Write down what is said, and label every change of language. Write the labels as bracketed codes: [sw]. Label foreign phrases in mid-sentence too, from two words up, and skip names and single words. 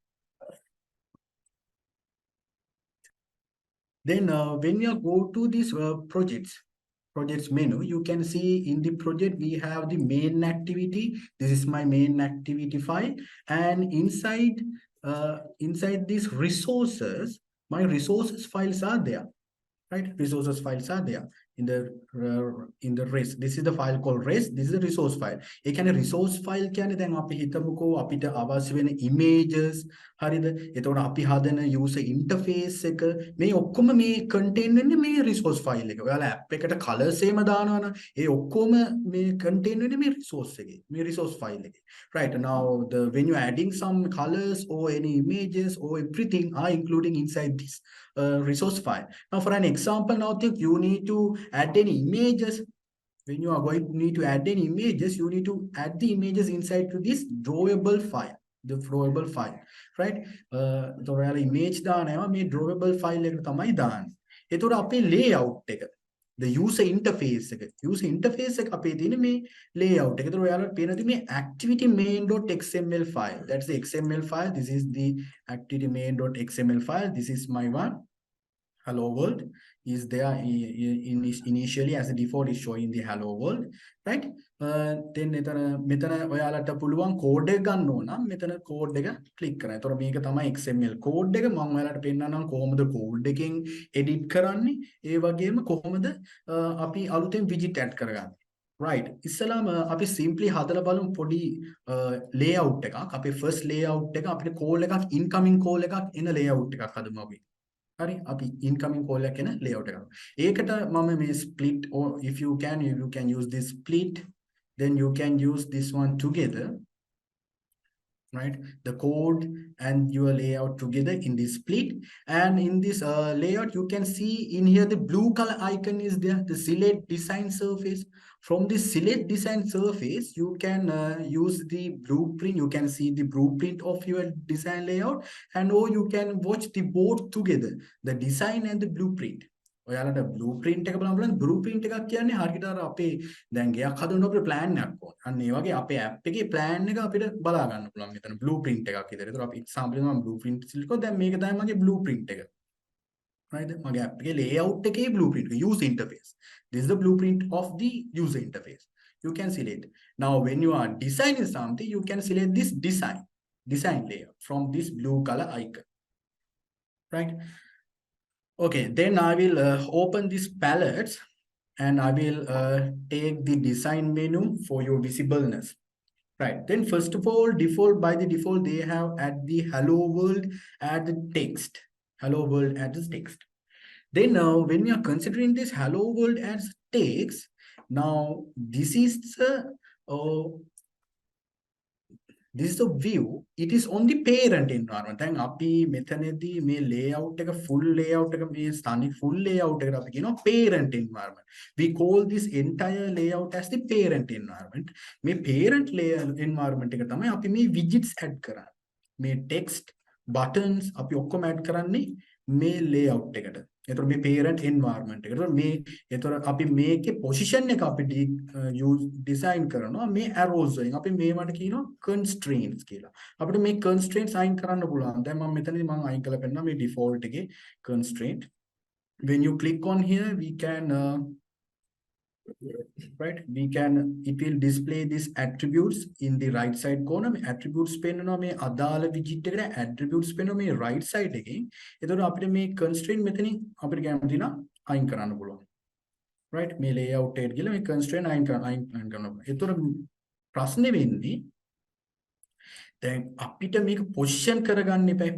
[en] Then when you go to these projects menu, you can see in the project we have the main activity. This is my main activity file, and inside these resources, my resources files are there, right? Resources files are there in the res. This is the file called res. This is the resource file. [si] ඒ කියන්නේ [en] resource file [si] කියන්නේ දැන් අපි හිතමුකෝ අපිට අවශ්‍ය වෙන images හරිද? එතකොට අපි හදන [en] user interface [si] එක මේ ඔක්කොම මේ contain වෙන්නේ මේ [en] resource file [si] එක. ඔයාලා app එකට colors එහෙම දානවනම් ඒ ඔක්කොම මේ contain වෙන්නේ මේ resource එකේ. මේ [en] resource file [si] එකේ. [en] Right, now when you're adding some colors or any images or everything are including inside this resource file. Now for an example, now think you need to add any images. When you are going to need to add any images, you need to add the images inside to this drawable file. The drawable file, right? So image [si] දානවා මේ [en] drawable file [si] එකට තමයි දාන්නේ. ඒතකොට අපේ layout එක, [en] the user interface [si] එක, [en] user interface [si] එක අපේ තියෙන මේ layout එක. ඒතකොට ඔයාලට පේනදී මේ [en] activity main.xml file. That's the XML file. This is the activity main.xml file. This is my one. Hello world is there initially as a default is showing the hello world, right? [si] Then මෙතන ඔයාලට පුළුවන් code එක ගන්න ඕන නම් මෙතන code එක click කරන්න. ඒතකොට මේක තමයි [en] XML code [si] එක. මම ඔයාලට පෙන්නන්නම් කොහොමද code එකෙන් edit කරන්නේ. ඒ වගේම කොහොමද අපි අලුතෙන් [en] widget add [si] කරගන්නේ. Right. ඉස්සලාම අපි simply හදලා බලමු පොඩි layout එකක්. අපේ [en] first layout [si] එක අපිට call එකක් [en] incoming call [si] එකක් එන layout එකක් හදමු අපි. හරි අපි [en] incoming call [si] එක එන layout එක. ඒකට මම මේ [en] split, or if you can use this split, then you can use this one together, right? The code and your layout together in this split. And in this layout, you can see in here the blue color icon is there, the select design surface. From the select design surface, you can use the blueprint. You can see the blueprint of your design layout, and or you can watch the both together, the design and the blueprint. [si] ඔයාලට blueprint එක බලන්න පුළුවන්. blueprint එකක් කියන්නේ හරියට අර අපේ දැන් ගයක් හදන්න අපේ plan එකක් ඕන. අන්න ඒ වගේ අපේ app එකේ plan එක අපිට බලා ගන්න පුළුවන් මෙතන blueprint එකක් විතර. ඒතර අපි example එක මම blueprint සිල්කෝ දැන් මේක තමයි මගේ blueprint එක. Right? මගේ app එකේ layout එකේ blueprint එක, [en] user interface. This is the blueprint of the user interface. You can select. Now when you are designing something, you can select this design layer from this blue color icon. Right? Okay, then I will open this palettes and I will take the design menu for your visibleness. Right, then first of all, by the default, they have add the hello world, add the text. Hello world adds text. Then when we are considering this hello world as text, now this is the view. It is on the parent environment. [si] දැන් අපි මෙතනදී මේ layout එක [en] full layout [si] එක මේ ස්ථානික [en] full layout [si] එකට අපි කියනවා [en] parent environment. We call this entire layout as the parent environment. [si] මේ [en] parent layer environment [si] එක තමයි අපි මේ [en] widgets add [si] කරන්නේ. මේ [en] text, buttons [si] අපි ඔක්කොම add කරන්නේ මේ layout එකට. ඒතර මේ [en] parent environment [si] එක. ඒතර අපි මේකේ position එක අපි [en] use design [si] කරනවා මේ arrows වලින්. අපි මේවට කියනවා constraints කියලා. අපිට මේ constraints අයින් කරන්න පුළුවන්. දැන් මම මෙතනදී මම අයින් කරලා පෙන්නනවා මේ default එකේ constraint. [en] When you click on here, we can right, it will display these attributes in the right side corner. [si] මේ attributes පෙන්නනවා මේ අදාළ widget එකට attributes පෙන්නනවා මේ [en] right side [si] එකෙන්. එතකොට අපිට මේ constraint මෙතනින් අපිට කැමති නම් අයින් කරන්න පුළුවන්. right, මේ layout එකට ගිහලා මේ constraint අයින් කරනවා. එතකොට ප්‍රශ්නේ වෙන්නේ දැන් අපිට මේක position කරගන්න එපා.